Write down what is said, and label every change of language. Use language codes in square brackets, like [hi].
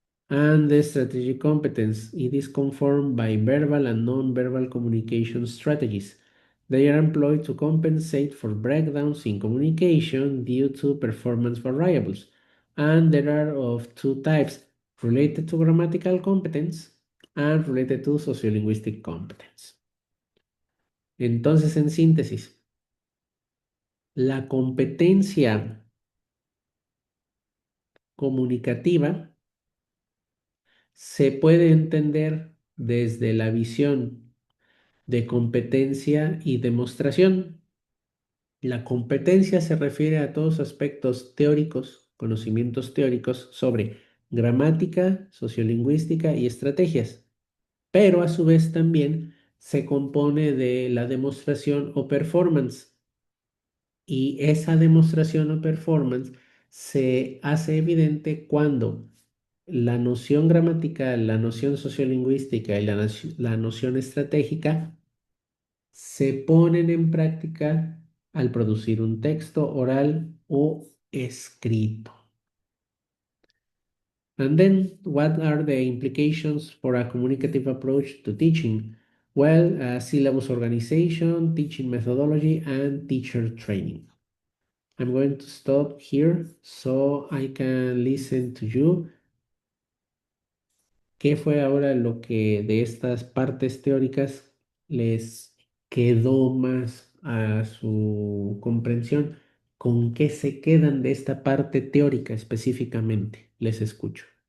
[en] And the strategic competence, it is conformed by verbal and non-verbal communication strategies. They are employed to compensate for breakdowns in communication due to performance variables. And there are of two types, related to grammatical competence and related to sociolinguistic competence. [es] Entonces, en síntesis, la competencia comunicativa se puede entender desde la visión de competencia y demostración. La competencia se refiere a todos aspectos teóricos, conocimientos teóricos sobre gramática, sociolingüística y estrategias, pero a su vez también se compone de la demostración o performance. Y esa demostración o performance se hace evidente cuando la noción gramatical, la noción sociolingüística y la noción estratégica se ponen en práctica al producir un texto oral o escrito. [en] And then, what are the implications for a communicative approach to teaching? Well, syllabus organization, teaching methodology, and teacher training. I'm going to stop here so I can listen to you. [es] ¿Qué fue ahora lo que de estas partes teóricas les quedó más a su comprensión? ¿Con qué se quedan de esta parte teórica específicamente? Les escucho.